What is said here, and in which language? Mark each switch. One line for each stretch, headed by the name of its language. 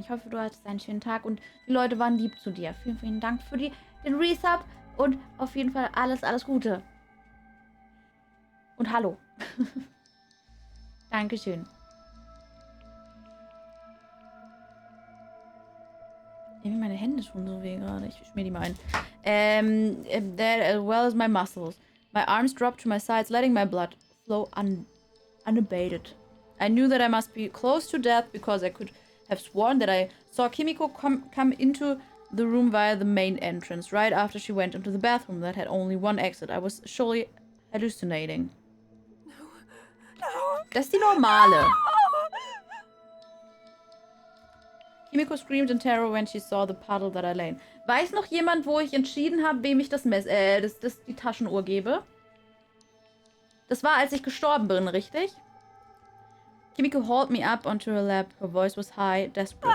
German: Ich hoffe, du hattest einen schönen Tag und die Leute waren lieb zu dir. Vielen Dank für den Resub und auf jeden Fall alles Gute. Und hallo. Dankeschön. Irgendwie meine Hände tun so weh gerade. Ich schmier die mal ein.
English: That as well as my muscles. My arms dropped to my sides, letting my blood flow unabated. I knew that I must be close to death because I could have sworn that I saw Kimiko come into the room via the main entrance, right after she went into the bathroom that had only one exit. I was surely hallucinating. No.
German: Das ist die normale.
English: No. Kimiko screamed in terror when she saw the puddle that I lay in.
German: Weiß noch jemand, wo ich entschieden habe, wem ich die Taschenuhr gebe? Das war, als ich gestorben bin, richtig?
English: Kimiko hauled me up onto her lap. Her voice was high, desperate.